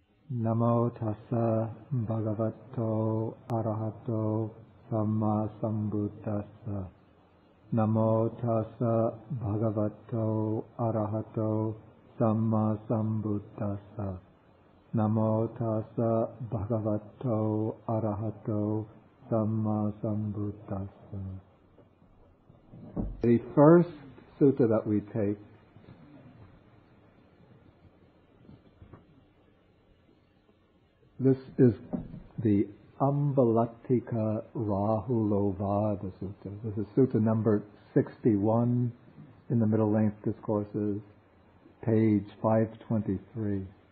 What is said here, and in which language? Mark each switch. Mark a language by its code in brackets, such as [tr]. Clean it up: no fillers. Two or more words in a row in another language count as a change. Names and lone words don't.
[pi] Namo tassa bhagavato arahato samma sambuddhassa. Namo tassa bhagavato arahato samma sambuddhassa. Namo tassa bhagavato arahato samma sambuddhassa. [en] The first sutta that we take this is the Ambalaṭṭhikārāhulovāda Sutta. This is Sutta number 61 in the Middle Length Discourses, page 523.